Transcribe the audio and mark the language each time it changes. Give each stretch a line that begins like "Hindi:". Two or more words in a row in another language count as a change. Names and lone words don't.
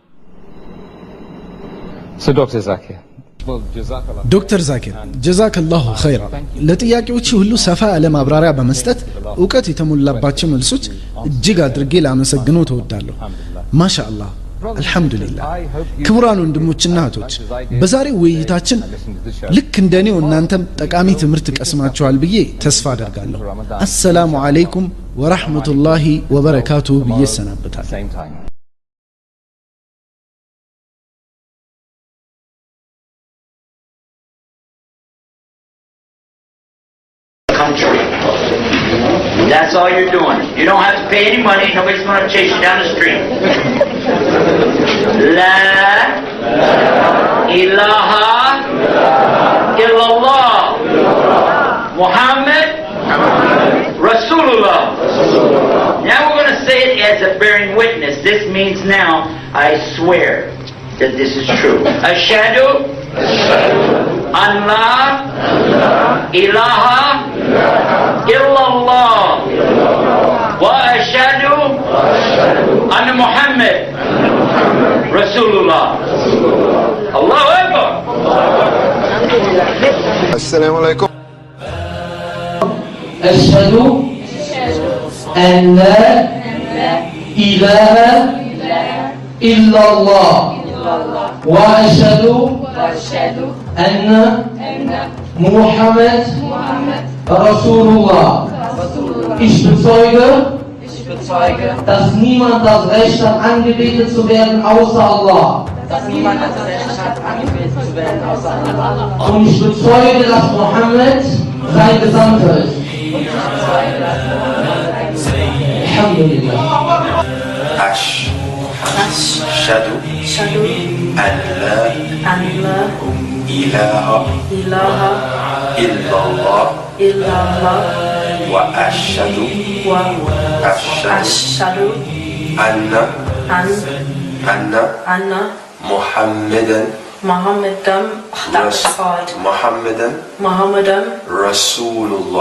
Amharic: ዶክተር ዛኪር
Arabic: جزاك الله خيرا
Amharic: ለጥያቄዎቹ ሁሉ ሰፋ ያለ ማብራሪያ በመስጠት ዕውቀት የተሞላባቸው መልሶች እጅግ አድርጌ ላመሰግነው ተወዳለሁ
Arabic: ما شاء الله الحمد لله
Amharic: ክቡራን ወንድሞችና እህቶች በዛሬው ውይይታችን ልክ እንደኔው እናንተም ጠቃሚ ትምህርት ቀስማችኋል ብዬ ተስፋ አደርጋለሁ
Arabic: السلام عليكم ورحمة الله وبركاته
Amharic: ብዬ ሰናበታለሁ
English: That's all you're doing. You don't have to pay any money. Nobody's going to chase you down the street.
Arabic: لا إله إلا الله. محمد رسول الله.
English: Now we're going to say it as a bearing witness. This means now I swear that this is true.
Arabic: أشهد أن لا إله إلا الله وأشهد أن محمد رسول الله. الله أكبر. السلام عليكم. أشهد أن لا إله إلا الله وأشهد أن محمد رسول الله.
German: Ich bezeuge, dass niemand das Recht hat, angebetet zu werden, außer Allah. Und ich bezeuge, dass Muhammad sein Gesandter ist.
Arabic: الحمد لله. أشهد أن لا إله إلا الله وأشهد أن محمدا رسول الله.